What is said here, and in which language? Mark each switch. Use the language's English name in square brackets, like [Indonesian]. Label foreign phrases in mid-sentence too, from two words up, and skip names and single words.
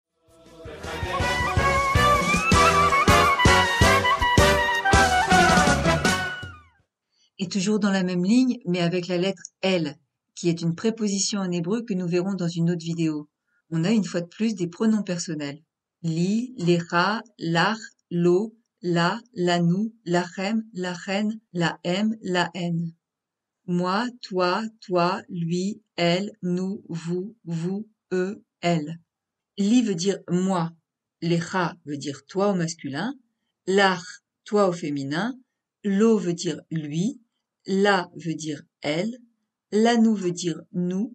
[French] Et toujours dans la même ligne, mais avec la lettre L, qui est une préposition en hébreu que nous verrons dans une autre vidéo. On a une fois de plus des pronoms personnels. Li, [Hebrew] לך, לך, לו, לה, לנו, לכם, לכן, להם, להן. [French] Moi, toi, lui, elle, nous, vous, eux, elle. Li veut dire moi. Lecha veut dire toi au masculin. Lach, toi au féminin. Lo veut dire lui. La veut dire elle. Lanu veut dire nous.